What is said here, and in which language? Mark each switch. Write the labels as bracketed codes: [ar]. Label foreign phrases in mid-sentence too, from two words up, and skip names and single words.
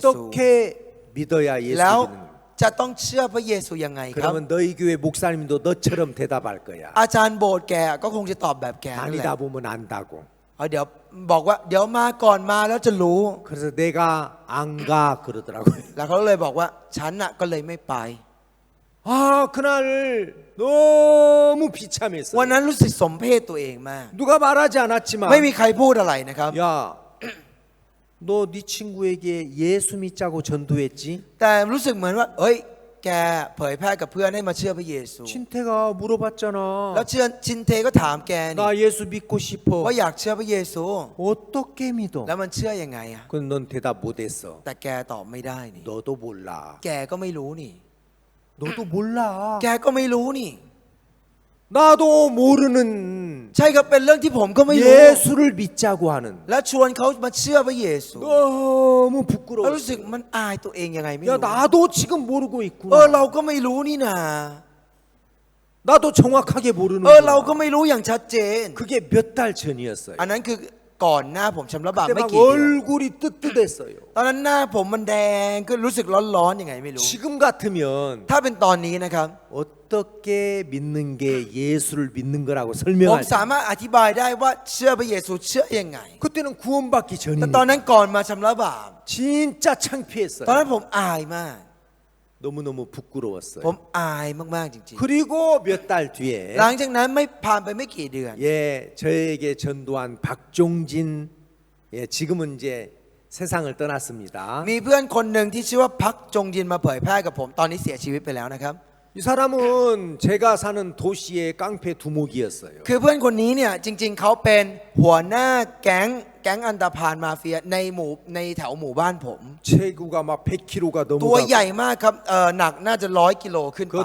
[ko] 어떻게 믿어야 예수 [th] แล้ว [ko] 믿는 거야? [th] จะต้องเชื่อพระเยซูยังไงครับ [ko] 그러면 너희 교회 목사님도 너처럼 대답할 거야. [th] อาจารย์โบสถ์แกก็คงจะตอบแบบแกนั่นแหละ [ko] 다니다 보면 안다고. [th] เดี๋ยวบอกว่าเดี๋ยวมาก่อนมาแล้วจะรู้ [ko] 그래서 내가 안 가 그러더라고요. [th] แล้วเขาเลยบอกว่าฉันน่ะก็เลยไม่ไป [ko] 아 그날 너무 비참했어. [th] วันนั้นรู้สึกสมเพศตัวเองมาก [ko] 누가 말하지 않았지만 [th] ไม่มีใครพูดอะไรนะครับ [ko] 야, 너 네 친구에게 예수 믿자고 전도했지? [th] แต่รู้สึกเหมือนว่าเอ้ยแกเผยแพร่กับเพื่อนให้มาเชื่อพระเยซู [ko] 친태가 물어봤잖아. [th] แล้วชินเทก็ถามแกนี่ [ko] 나 예수 믿고 싶어. [th] ว่าอยากเชื่อพระเยซู [ko] 어떻게 믿어? [th] แล้วมันเชื่อยังไงอะ [ko] 그건 넌 대답 못했어. [th] แต่แกตอบไม่ได้นี่ [ko] 너도 몰라. [th] แกก็ไม่รู้นี่ [ko] 너도 몰라. [th] แกก็ไม่รู้นี่ [ko] 나도 모르는 [th] ใช่ครับเป็นเรื่องที่ผมก็ไม่รู้ [ko] 예수를 믿자고 하는 [th] และชวนเขามาเชื่อพระเยซู [ko] 너무 [th] แล้ว [ko] 부끄러워. [th] รู้สึกมันอายตัวเองยังไงไม่ [ko] 야 [th] รู้ [ko] 나도 지금 모르고 [th] เรา [ko] 있구나. [th] ก็ไม่รู้นี่นะ [ko] 나도 정확하게 모르는 [th] เราก็ [ko] 거야. [th] ไม่รู้อย่างชัดเจน [ko] 그게 몇 달 전이었어요. [th] อันนั้นคือก่อนหน้าผมชำระบาป [ko] 그때 [th] ไม่ [ko] 막 [th] กี่เดือน [ko] 얼굴이 뜨뜻했어요. [th] ตอนนั้นหน้าผมมันแดงก็รู้สึกร้อนๆยังไงไม่รู้ [ko] 지금 같으면 [th] ถ้าเป็นตอนนี้นะครับ [ko] 어떻게 믿는 게 예수를 믿는 거라고 [th] ผม [ko] 설명하지? [th] สามารถอธิบายได้ว่าเชื่อพระเยซูเชื่อยังไง [ko] 그때는 구원받기 [th] แต่ตอน [ko] 전이니까 [th] นั้นก่อนมาชำระบาป [ko] 진짜 [th] ตอน [ko] 창피했어요. [th] นั้นผมอายมาก [ko] 너무너무 부끄러웠어요. [th] ผมอายมากๆจริง [ko] 그리고 몇 달 [th] ๆ [ko] 뒤에 [th] หลังจากนั้นไม่ผ่านไปไม่กี่เดือน [ko] 예, 저에게 전도한 박종진 예, 지금은 이제 세상을 떠났습니다. [th] มีเพื่อนคนหนึ่งที่ชื่อว่าพักจงยินมาเผยแพร่กับผมตอนนี้เสียชีวิตไปแล้วนะครับ [ko] 이 사람은 제가 사는 도시의 깡패 두목이었어요. [th] คือเพื่อนคนนี้เนี่ยจริง ๆเขาเป็นหัวหน้าแก๊งอันธพาลมาเฟียในแถวหมู่บ้านผม [ko] 체구가 막 100kg가 [th] ตัวให [ko] 넘어가고 [th] ญ่มากครับหนักน่าจะ100 กิโลขึ้นไป